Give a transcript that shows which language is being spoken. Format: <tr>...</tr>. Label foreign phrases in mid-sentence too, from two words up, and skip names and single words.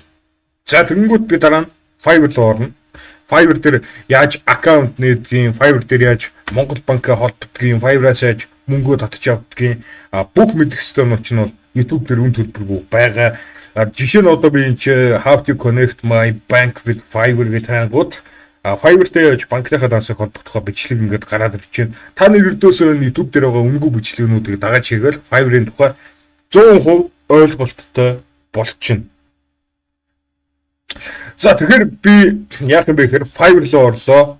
<mn>За тэгэнгүүт би дараа нь Fiverr руу орно. Fiverr дээр яаж аккаунт нээдгийг, Fiverr дээр яаж Монгол банкаа холбогдгийг, Fiverr-аас яаж мөнгөө татж авдгийг бүх мэдэх ёстой нь бол YouTube дээр үн төлбөргүй байгаа. Жишээ нь одоо би энэ</mn> <en>How to connect my bank with Fiverr</en> <mn>гэж хангууд Fiverr дээр яаж банкныхаа дансыг холбогдохоо бичлэг ингэж гараад ирж байна. Та нар ердөөсөө YouTube дээр байгаа үнэгүй бичлэгнүүдийг дагаад чигээл Fiverr-ийн тухай 100% ойлголттой болчихно. За тэгэхээр би яах юм бэ гэхээр Fiverr руу орлоо.</mn>